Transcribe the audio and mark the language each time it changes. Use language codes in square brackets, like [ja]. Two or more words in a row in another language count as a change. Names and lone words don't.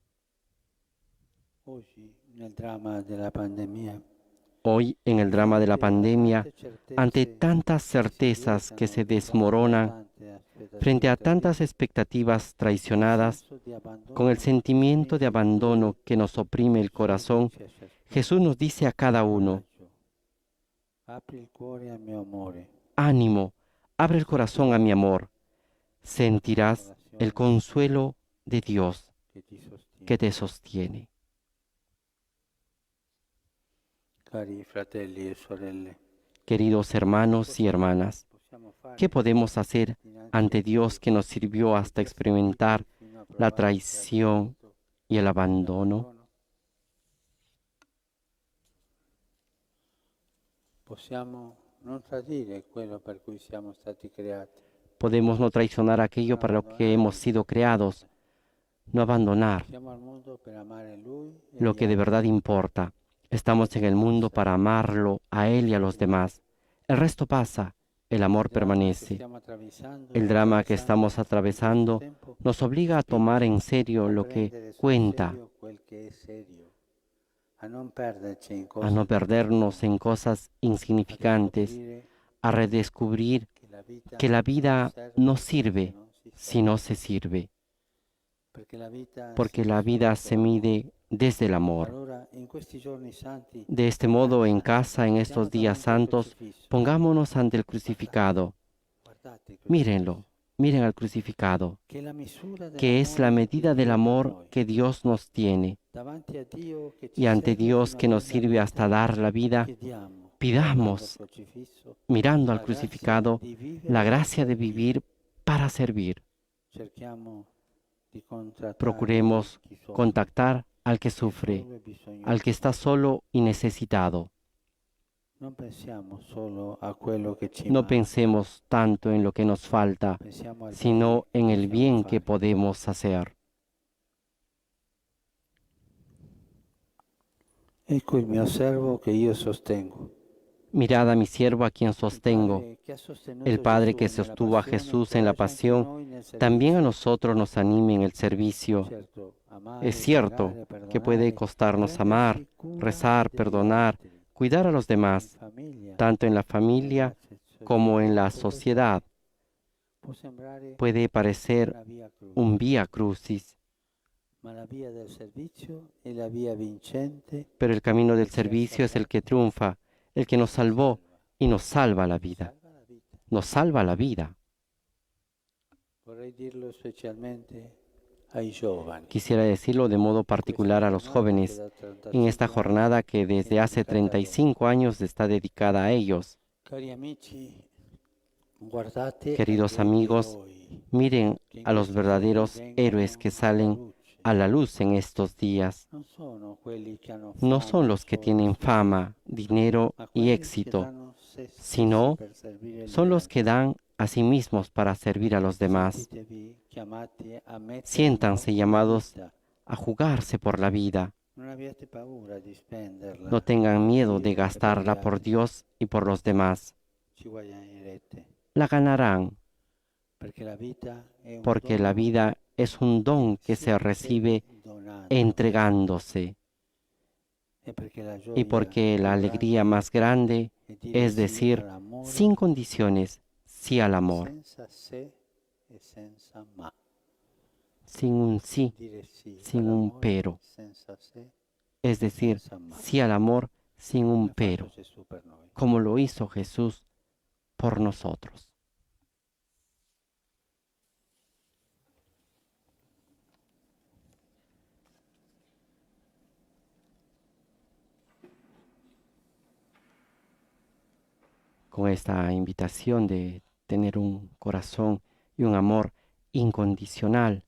[es] Hoy, en el drama de la pandemia, ante tantas certezas que se desmoronan, frente a tantas expectativas traicionadas, con el sentimiento de abandono que nos oprime el corazón, Jesús nos dice a cada uno: ánimo, abre el corazón a mi amor, sentirás el consuelo de Dios. que te sostiene. [it] Cari fratelli e sorelle, [es] Queridos hermanos y hermanas, ¿qué podemos hacer ante Dios que nos sirvió hasta experimentar la traición y el abandono? [it] Possiamo non tradire quello per cui siamo stati creati. [es] Podemos no traicionar aquello para lo que hemos sido creados, no abandonar [it] Siamo al mondo per amare Lui e [es] lo [it] gli [es] que de [it] altri. [es] verdad importa. Estamos en el mundo para amarlo a Él y a los demás. El resto pasa, el amor permanece. [it] Stiamo attraversando [es] El drama que estamos atravesando [it] tempo [es] nos obliga a tomar en serio lo que [it] prendere sul [es] cuenta, [it] serio quel che è serio, a non perderci in a cose [es] no perdernos en cosas insignificantes, [it] scoprire [es] a redescubrir [it] che la vita [es] que la vida no sirve [it] se non si [es] si no se sirve, porque la vida se mide desde el amor. [it] Allora, in questi giorni santi, [es] De este modo, en casa, en estos días santos, pongámonos ante el crucificado. [it] guardate il [es] Mírenlo, miren al crucificado, [it] che è la misura [es] que es la medida del amor que Dios nos tiene. [it] davanti a Dio che ci [es] Y ante [it] serve [es] Dios [it] fino [es] que [it] a [es] nos [it] prendere [es] sirve [it] la [es] hasta [it] vita, [es] dar la vida, [it] chiediamo, [es] pidamos, [it] guardando il crocifisso, [es] mirando al [it] la grazia [es] crucificado, [it] di vivere [es] la gracia de [it] per Dio. [es] vivir para servir. [it] Cerchiamo di contrattare [es] Procuremos [it] chi soffre, [es] contactar al que [it] chi [es] sufre, [it] solo è bisognoso. [es] al que está solo y necesitado. [it] Non pensiamo solo a quello che ci [es] No [it] manca, [es] pensemos tanto en lo que nos falta, [it] pensiamo al [es] sino [it] bene [es] en [it] che [es] el [it] possiamo [es] bien que [it] fare. [es] podemos hacer. [it] Ecco il mio servo che io sostengo. [es] Mirad a mi siervo a quien sostengo. [it] Padre che ha sostenuto [es] El Padre que [it] Gesù nella [es] sostuvo a [it] passione, [es] Jesús en la [it] incoraggia anche [es] pasión, [it] noi nel [es] también a [it] servizio. [es] nosotros nos anime en el servicio. [it] Certo, amare, [es] Es cierto [it] pregare, [es] que puede [it] perdonare, [es] costarnos amar, [it] prendersi cura [es] rezar, [it] degli [es] perdonar, [it] altri, [es] cuidar a los [it] in [es] demás, [it] famiglia, [es] tanto en la familia como en la sociedad. [it] Può sembrare [es] Puede parecer [it] una via crucis, [es] un vía crucis, [it] ma la via del servizio è la via vincente, [es] pero el camino del servicio es el que triunfa, el que nos salvó y nos salva la vida. [it] salva la vita. [es] Nos salva la vida. [it] Vorrei dirlo specialmente ai giovani. [es] Quisiera decirlo de modo particular a los jóvenes en esta jornada que desde hace 35 años está dedicada a ellos. [it] Cari amici, guardate [es] Queridos [it] ai veri [es] amigos, [it] eroi [es] miren [it] che in [es] a los [it] questi [es] verdaderos [it] giorni [es] héroes que [it] vengono [es] salen [it] alla luce. [es] a la luz en estos días. [it] Non sono quelli che hanno [es] No [it] fama, [es] son los que [it] soldi, [es] tienen fama, dinero [it] ma [es] y [it] quelli che [es] éxito, [it] danno se stessi [es] sino [it] per servire gli [es] son los [it] altri. [es] que dan a sí mismos para servir a los demás. [it] Sentitevi chiamati a mettere [es] Siéntanse [it] in mano la [es] llamados [it] vita. [es] a jugarse por la vida. [it] Non abbiate paura di spenderla. [es] No tengan miedo de [it] Dio e per [es] gastarla [it] gli [es] por [it] altri. [es] Dios y por los demás. [it] Ci guadagnerete, [es] La ganarán, [it] perché la vita è un [es] porque la [it] dono [es] vida es un don que [it] si [es] se recibe [it] donando, [es] entregándose, [it] e perché la [es] y [it] gioia [es] porque la [it] più [es] alegría [it] grande [es] más grande [it] è dire [es] es [it] sì [es] decir, [it] all'amore, [es] sin condiciones, sí al amor, [it] senza se e senza ma. [es] sin un sí, [it] Dire sì [es] sin un [it] all'amore, [es] pero, [it] senza se, [es] es decir, [it] senza ma. [es] sí al amor, sin un [it] Come ha [es] pero, [it] fatto Gesù per noi. [es] como lo hizo Jesús por nosotros. Con esta invitación de tener un corazón y un amor incondicional